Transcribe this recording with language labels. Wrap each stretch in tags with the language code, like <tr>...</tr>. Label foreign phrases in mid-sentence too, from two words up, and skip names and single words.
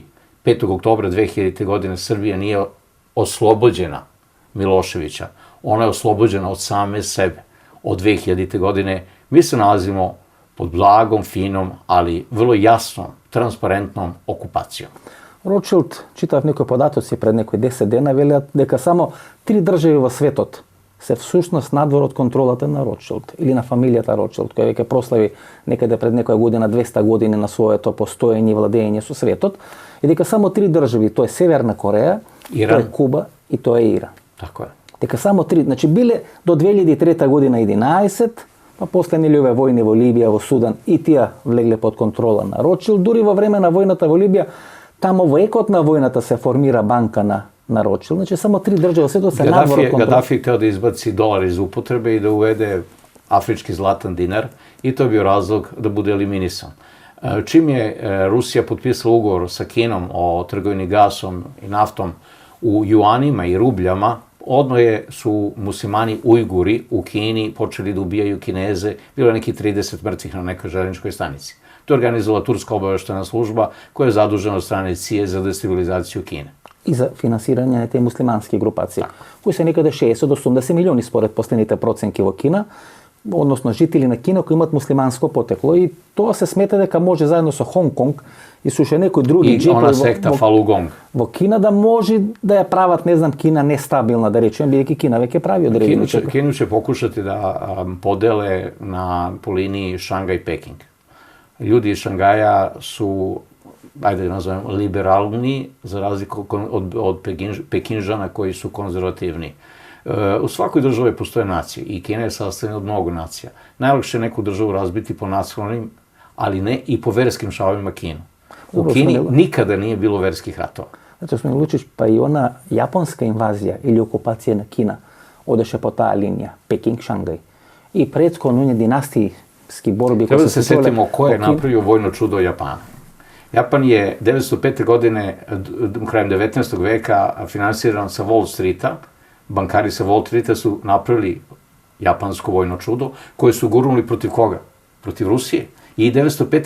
<sr>5. oktobra 2000. godine Srbija nije oslobođena Miloševića. Ona je oslobođena od same sebe. Od 2000. godine mi se nalazimo pod blagom, finom, ali vrlo jasnom, transparentnom okupacijom.</sr> <mk>Rothschild, читав некои податоци пред некои 10 дена, велат дека само 3 држави во светот се всушност надвор од контролата на Ротшилд или на фамилијата Ротшилд, која веќе прослави некаде пред некоја година 200 години на своето постоење и владење со светот, и дека само 3 држави, тоа е Северна Кореја, Иран, тоа е Куба и тоа е Иран.</mk> <sr>Tako je.</sr> <mk>Дека само 3, значи биле до 2003 година 11, па после нели овие војни во Либија, во Судан, и тие влегле под контрола на Ротшилд. Дури во време на војната во Либија, тамо во екот на војната се формира банка на Ротшилд. Значи само 3 држави сето се надвор од контрола.</mk> <sr>Гадафи je hteo da izbaci dolar iz upotrebe i da uvede afrički zlatan dinar i to je bio razlog da bude eliminisan. Čim je Rusija potpisala ugovor sa Kinom o trgovini gasom i naftom u juanima i rubljama, odmah su muslimani Ujguri u Kini počeli da ubijaju Kineze, bilo je neki 30 mrtvih na nekoj železničkoj stanici. To je organizovala turska obaveštena služba koja je zadužena od strane CIA za destabilizaciju Kine.</sr> <mk>И за финансирање на тие муслимански групации, кои се некаде 60 до 80 милиони според последните проценки во Кина, односно жители на Кина кои имаат муслиманско потекло, и тоа се смета дека може заедно со Хонг Конг и со уште некои други</mk> <sr>I ona sekta Falun Gong.</sr> <mk>во Кина да може да ја прават, не знам, Кина нестабилна, да речем, бидејќи Кина веќе прави одредени</mk> <sr>Kinu će pokušati da podele po liniji Šangaj-Peking. Ljudi iz Šangaja su, ajde da nazovem, liberalni, za razliku od Pekinžana koji su konzervativni. U svakoj državi postoje nacije i Kina je sastavljena od mnogo nacija. Najlakše je neku državu razbiti po nacionalnim, ali ne i po verskim šavovima Kinu. U Kini nikada nije bilo verskih ratova.</sr> <mk>Значи, сме Лучич, па и она јапонска инвазија или окупација на Кина одеше по таа линија, Пекинг, Шангај. И предходно оние династијски борби</mk> <sr>Treba da se setimo ko je napravio vojno čudo Japana. Japan je 905. godine, krajem 19. veka, finansiran sa Wall Streeta. Bankari sa Wall Streeta su napravili japansko vojno čudo, koje su gurnuli protiv koga? Protiv Rusije. I 905.</sr>